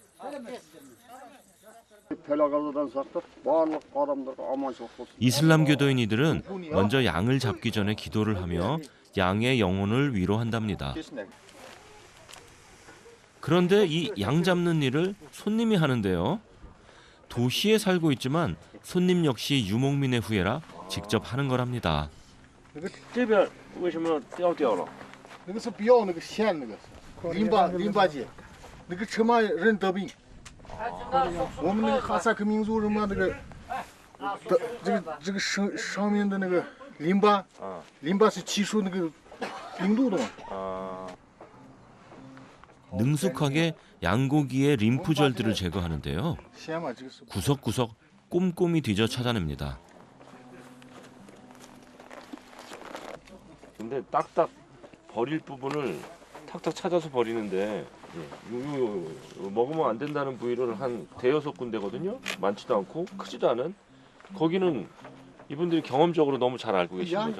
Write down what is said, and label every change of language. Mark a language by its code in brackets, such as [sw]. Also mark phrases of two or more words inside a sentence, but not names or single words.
[ko] 이슬람 교도인이들은 먼저 양을 잡기 전에 기도를 하며 양의 영혼을 위로한답니다. 그런데 이 양 잡는 일을 손님이 하는데요. 도시에 살고 있지만 손님 역시 유목민의 후예라 직접 하는 거랍니다. [zh] 这边为什么掉了？那个是不要那个线那个淋巴结，那个车嘛人得病。我们那个哈萨克民族人嘛那个这个上面的那个淋巴是吸收那个病毒的嘛。 [ko] 능숙하게 양고기의 림프절들을 제거하는데요. [zh] 线嘛这个是。 [ko] 구석구석 꼼꼼히 뒤져 찾아냅니다. 근데 딱딱 버릴 부분을 탁탁 찾아서 버리는데 요 먹으면 안 된다는 부위를 한 대여섯 군데거든요. 많지도 않고 크지도 않은. 거기는 이분들이 경험적으로 너무 잘 알고 계신 거죠.